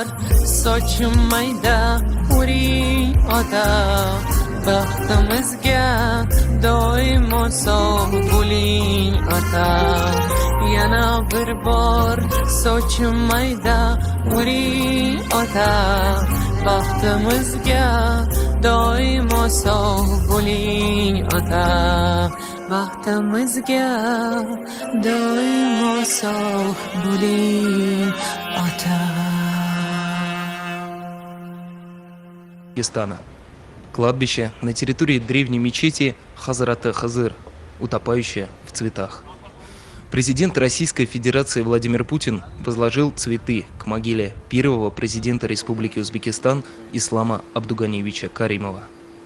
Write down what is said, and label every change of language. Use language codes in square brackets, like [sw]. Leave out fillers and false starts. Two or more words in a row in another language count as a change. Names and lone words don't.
[uz] sochim mayda o'ring ota baxtimizga doimo sog' bo'ling ota yana bir bor sochim mayda o'ring ota baxtimizga doimo sog' bo'ling ota baxtimizga doimo sog' bo'ling ota. [ru] Дагестана. Кладбище на территории древней мечети Хазрата Хызыр, утопающее в цветах. Президент Российской Федерации Владимир Путин возложил цветы к могиле первого президента Республики Узбекистан Ислама Абдуганиевича Каримова.